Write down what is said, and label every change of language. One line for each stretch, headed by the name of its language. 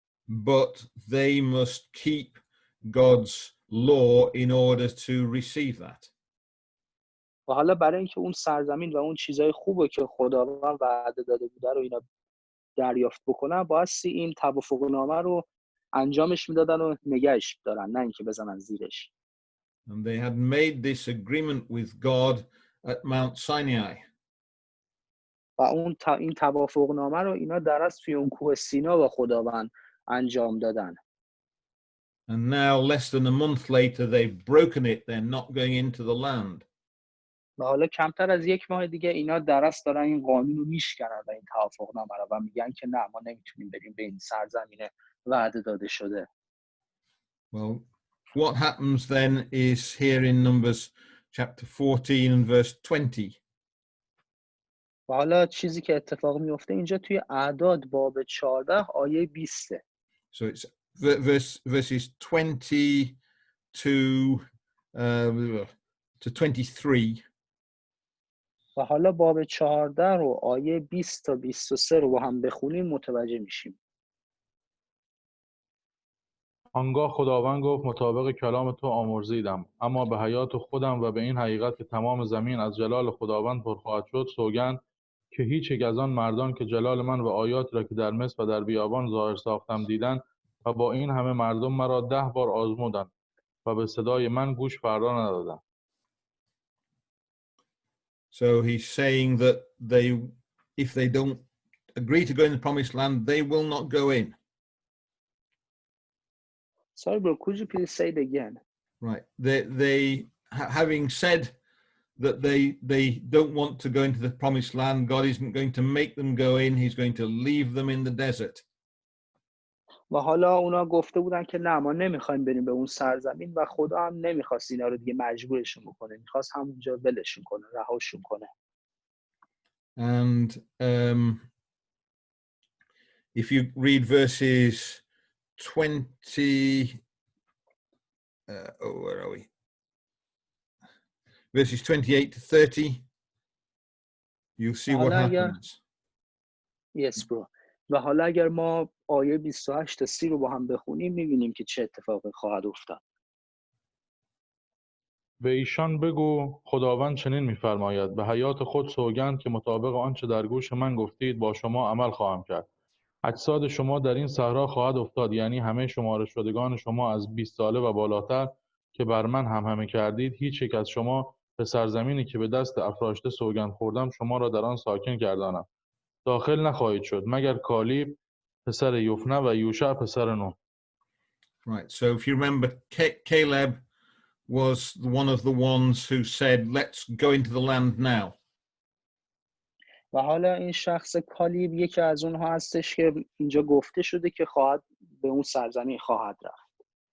English: But they must keep God's law in order to receive that.
Persian: و حالا برای اینکه اون سرزمین و اون چیزای خوبه که خداوند وعده داده بوده رو اینا دریافت بکنن، بایستی این توافقنامه رو انجامش میدادن و نگهش دارن، نه اینکه بزنن زیرش.
English: And they had made this agreement with God at Mount Sinai.
Persian: و این توافقنامه رو اینا در از توی اون کوه سینا با خداوند انجام دادن.
English: And now, less than a month later, they've broken it. They're not going into the land.
Persian: و حالا کمتر از یک ماه دیگه اینا درست دارن این قانون رو میشکنن و این توافقنامه رو و میگن که نه، ما نمیتونیم بریم به این سرزمین وعده داده شده.
English: Well, what happens then is here in Numbers chapter 14 and verse 20.
Persian: و حالا چیزی که اتفاق میفته اینجا توی اعداد باب 14 آیه 20.
English: So it's verses 20 to 23.
Persian: و حالا باب 14 رو آیه 20 تا 23 رو با هم بخونیم متوجه میشیم. آنگاه خداوند گفت مطابق کلام تو آمرزیدم، اما به حیات خودم و به این حقیقت که تمام زمین از جلال خداوند پر خواهد شد سوگند که هیچ یک از آن مردان که جلال من و آیاتی را که در مصر و در بیابان ظاهر ساختم دیدند و با این همه مردم مرا 10 بار آزمودند و به صدای من گوش فرا ندادند.
English: So he's saying that if they don't agree to go in the promised land, they will not go in. Sorry bro, could you please say it again? Right. They having said that they don't want to go into the promised land, God isn't going to make them go in. He's going to leave them in the desert.
Persian: و حالا اونا گفته بودن که نه، ما نمیخوایم بریم به اون سرزمین و خدا هم نمیخواست اینا رو دیگه مجبورشون بکنه، میخواست همونجا ولشون کنه، رهاشون کنه.
English: And if you read verses 20, where are we? Verses 28 to 30, you'll see what happens. Yes bro.
Persian: و حالا اگر ما آیه 28 تا 30 رو با هم بخونیم میبینیم که چه اتفاقی خواهد افتاد. به ایشان بگو خداوند چنین می‌فرماید به حیات خود سوگند که مطابق آنچه در گوش من گفتید با شما عمل خواهم کرد. اجساد شما در این صحرا خواهد افتاد، یعنی همه شماره شدگان شما از 20 ساله و بالاتر که بر من همه کردید، هیچ یک از شما به سرزمینی که به دست افراشته سوگند خوردم شما را در آن ساکن گردانم. داخل نخواهید شد مگر کالیب پسر یفنه و یوشع پسر نون.
English: Right. So if you remember, Caleb was one of the ones who said, let's go into the land now.
Persian: و حالا این شخص کالیب یکی از اونها هستش که اینجا گفته شده که خواهد به اون سرزمین خواهد رفت.